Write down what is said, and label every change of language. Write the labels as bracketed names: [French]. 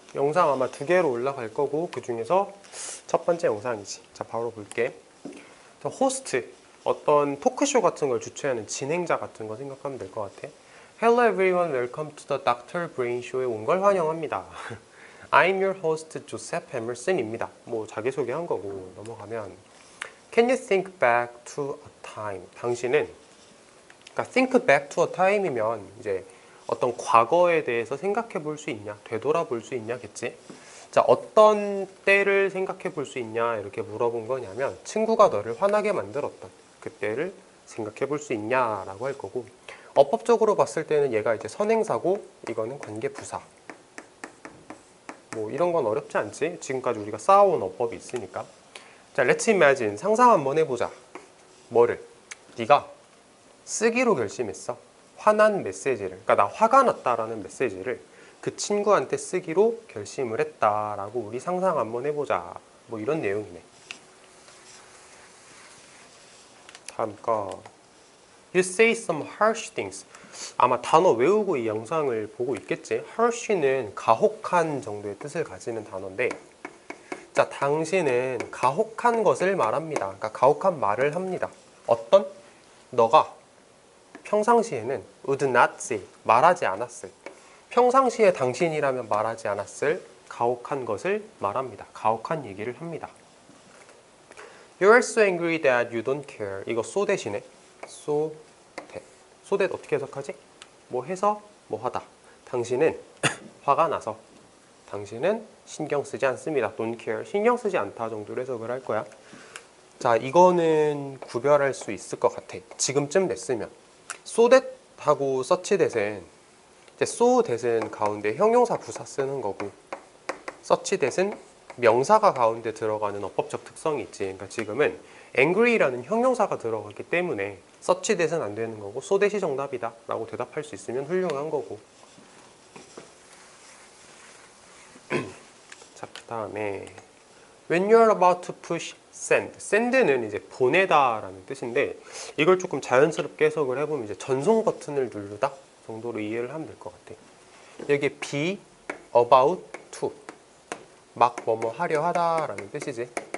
[Korean] 영상 아마 2개로 올라갈 거고 그 중에서 첫 번째 영상이지. 자, 바로 볼게. 자, 호스트, 어떤 토크쇼 같은 걸 주최하는 진행자 같은 거 생각하면 될 것 같아. [English] Hello everyone, welcome to the Dr. [Korean] Brain Show에 온 걸 환영합니다. [English] I'm your host, Joseph Emerson입니다. [Korean] 뭐 자기소개한 거고 넘어가면 [English] Can you think back to a time? [Korean] 당신은, 그러니까 [English] think back to a time [Korean] 이면 이제 어떤 과거에 대해서 생각해 볼 수 있냐, 되돌아볼 수 있냐겠지. 자, 어떤 때를 생각해 볼 수 있냐 이렇게 물어본 거냐면 친구가 너를 화나게 만들었던 그때를 생각해 볼 수 있냐라고 할 거고, 어법적으로 봤을 때는 얘가 이제 선행사고 이거는 관계부사. 뭐 이런 건 어렵지 않지? 지금까지 우리가 쌓아온 어법이 있으니까. 자, [English] let's imagine, [Korean] 상상 한번 해보자. 뭐를? 네가 쓰기로 결심했어. 화난 메시지를, 그러니까 나 화가 났다라는 메시지를 그 친구한테 쓰기로 결심을 했다라고 우리 상상 한번 해보자. 뭐 이런 내용이네. 다음 거. [English] You say some harsh things. [Korean] 아마 단어 외우고 이 영상을 보고 있겠지. harsh는 가혹한 정도의 뜻을 가지는 단어인데, 자, 당신은 가혹한 것을 말합니다. 그러니까 가혹한 말을 합니다. 어떤? 너가 평상시에는 [English] would not say, [Korean] 말하지 않았을, 평상시에 당신이라면 말하지 않았을 가혹한 것을 말합니다. 가혹한 얘기를 합니다. [English] You are so angry that you don't care. [Korean] 이거 so 대신에 so that. so that 어떻게 해석하지? 뭐 해서 뭐 하다. 당신은 화가 나서, 당신은 신경 쓰지 않습니다. don't care, 신경 쓰지 않다 정도로 해석을 할 거야. 자, 이거는 구별할 수 있을 것 같아. 지금쯤 됐으면 so that 하고 such that은 이제 so that은 가운데 형용사 부사 쓰는 거고, such that은 명사가 가운데 들어가는 어법적 특성이 있지. 그러니까 지금은 angry라는 형용사가 들어가기 때문에 such that은 안 되는 거고 so that이 정답이다 라고 대답할 수 있으면 훌륭한 거고. 자, 그 다음에 [English] When you're about to push send. [Korean] send는 이제 보내다 라는 뜻인데, 이걸 조금 자연스럽게 해석을 해보면 이제 전송 버튼을 누르다 정도로 이해를 하면 될 것 같아. 여기 be about to, 막 뭐뭐 하려 하다 라는 뜻이지.